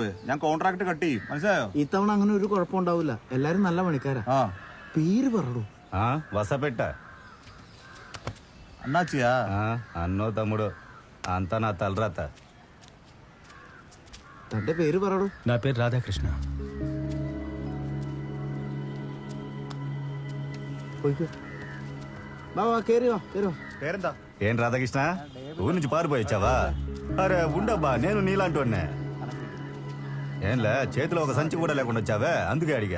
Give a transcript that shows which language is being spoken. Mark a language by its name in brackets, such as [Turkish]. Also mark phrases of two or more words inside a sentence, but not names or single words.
[Malayalam] ഞാൻ കോൺട്രാക്ട് കട്ട് ചെയ്യും, മനസ്സിലായോ? ഇത്തവണ അങ്ങനെ ഒരു കുഴപ്പമുണ്ടാവില്ല. എല്ലാരും നല്ല പണിക്കാരാ. പേര് പറടൂ. [Telugu] వసపెట్ట అన్నాచియా? అన్నో తమ్ముడు, అంతా నా తలరాత. [Malayalam] തന്റെ പേര് പറടൂ. [Telugu] నా పేరు రాధాకృష్ణ. [Malayalam] ബാവാ കേറി വാ, കേറി വാ. పేరెంతా? [Telugu] ఏం రాధాకృష్ణ, ఊరి నుంచి పారిపోయొచ్చావా? అరే ఉండబ్బా, నేను నీలాంటి ఏంలే, చేతిలో ఒక సంచి కూడా లేకుండా వచ్చావే, అందుకే అడిగా.